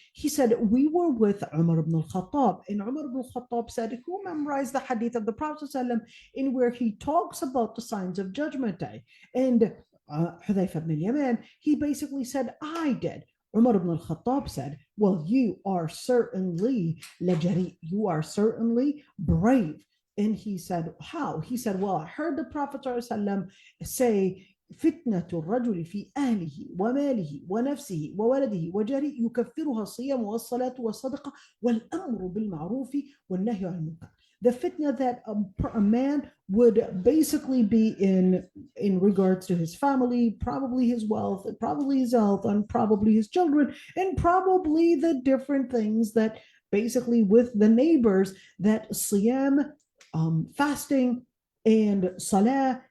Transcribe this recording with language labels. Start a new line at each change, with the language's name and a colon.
English: He said, we were with Umar ibn al-Khattab, and Umar ibn al-Khattab said, who memorized the hadith of the Prophet ﷺ in where he talks about the signs of Judgment Day? And Hudayfa ibn al-Yaman, he basically said, I did. Umar ibn al-Khattab said, well, you are certainly lajari, you are certainly brave. And he said, how? He said, well, I heard the Prophet ﷺ say,
Arabic: فتنة الرجل في أهله وماله ونفسه وولده وجاره يكفرها الصيام والصلاة والصدقة والأمر بالمعروف والنهي عن المنكر.
English: The fitna that a man would basically be in regards to his family, probably his wealth, probably his health, and probably his children, and probably the different things that basically with the neighbors, that siyam, fasting, and salah,